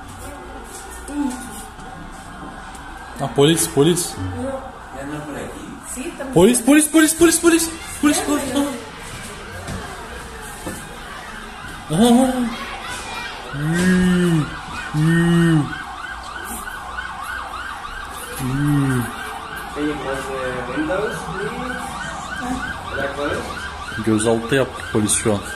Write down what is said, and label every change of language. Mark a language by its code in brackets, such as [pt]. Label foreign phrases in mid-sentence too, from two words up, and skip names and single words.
[tr] Ah, polis. [es] Ya no por aquí. Sí, [tr] Polis, polis, polis, polis, polis. Polis, polis. Aha. Gözaltı yaptı polis şu an.